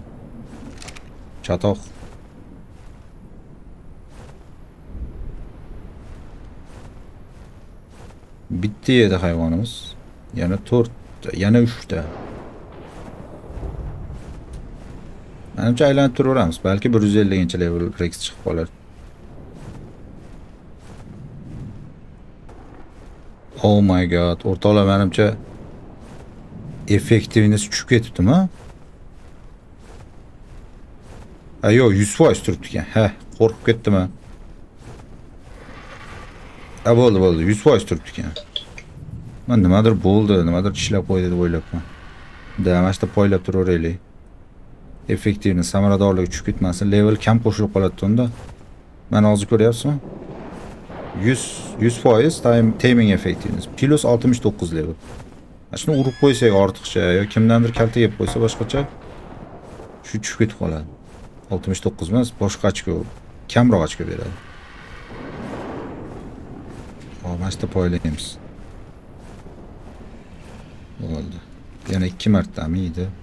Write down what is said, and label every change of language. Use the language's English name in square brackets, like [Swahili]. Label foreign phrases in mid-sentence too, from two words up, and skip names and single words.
[Uzbek] Chatoq. Bitta edi hayvonimiz. Yana 4 ta, yana 3 ta. Menimcha aylanib turaveramiz. Balki 150-level Rex chiqib qolar. [English] Oh my god, [Uzbek] o'rtoqlar menimcha effektivness tushib ketibdimi? Yo'q, 100% turibdi ekan. Ha, qo'rqib ketdim men. Bo'ldi, 100% turibdi ekan. Men nimadir bo'ldi, nimadir ishlab qo'ydi deb o'ylabman. Mana shu poylab turaveraylik. Effektivness, samaradorligi tushib ketmasin. Level kam qo'shilib qoladi unda. Mana hozir ko'ryapsizmi? [English] 100% timing effectiveness. Plus 69 level. [Uzbek] Shuni urib qo'ysak ortiqcha yo kimdandir kalta yeb qo'ysa boshqacha shu tushib ketib qoladi. 69 emas, boshqa ochko, kamroq ochko beradi. Mana shu poylaymiz. Bo'ldi. Yana 2 martami edi.